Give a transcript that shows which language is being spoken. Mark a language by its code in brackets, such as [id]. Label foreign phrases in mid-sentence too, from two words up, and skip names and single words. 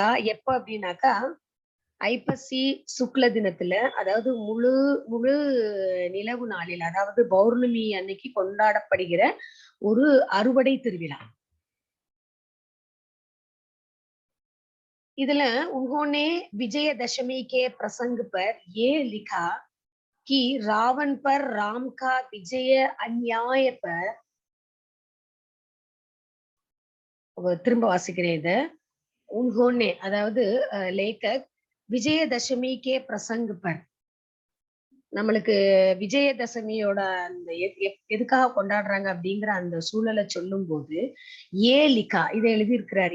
[ta] எப்ப அப்படின்னாக்கா ஐப்பசி சுக்ல தினத்துல, அதாவது முழு நிலவு நாளில், அதாவது பௌர்ணமி அன்னைக்கு கொண்டாடப்படுகிற ஒரு அறுவடை திருவிழா. [hi] இதுல उन्होंने विजयदशमी के प्रसंग पर ये लिखा कि रावण पर राम का विजय अन्याय पर, [ta] திரும்ப வாசிக்கிறேன் இத. उन्होंने அதாவது लेखक [hi] विजयदशमी के प्रसंग पर, [ta] நம்மளுக்கு விஜயதசமியோட அந்த எதுக்காக கொண்டாடுறாங்க அப்படிங்கிற அந்த சூழலை சொல்லும் போது [hi] ये लिखा [ta] இதை எழுதியிருக்கிறாரு.